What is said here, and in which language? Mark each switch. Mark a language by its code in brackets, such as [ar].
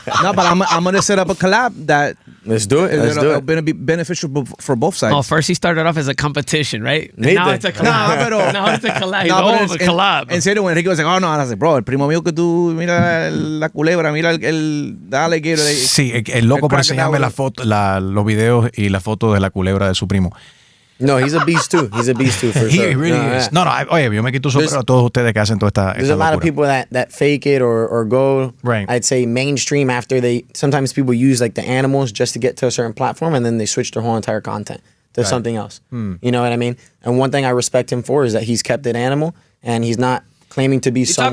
[en] No, but I'm gonna set up a collab that Let's do it. Let's do it. Gonna be beneficial for both sides. Oh, first he started off as a competition, right? Now it's a collab. Now it's a collab. No, It's a collab. [es] En serio, [en] when Enrique was like, oh no, I was like, bro, [es] el primo mío que tú, mira la culebra, mira el alligator. Sí, el loco por enseñarme los videos y la foto de la culebra de su primo. [en] No, he's a beast too. He's a beast too, for He sure. really is. [es] No, oye, yo me quito sombrero a todos ustedes que hacen toda esta [en] There's a lot of people that fake it or go, right. I'd say mainstream after sometimes people use like the animals just to get to a certain platform and then they switch their whole entire content to something else. You know what I mean? And one thing I respect him for is that he's kept it animal and he's not claiming to be someone.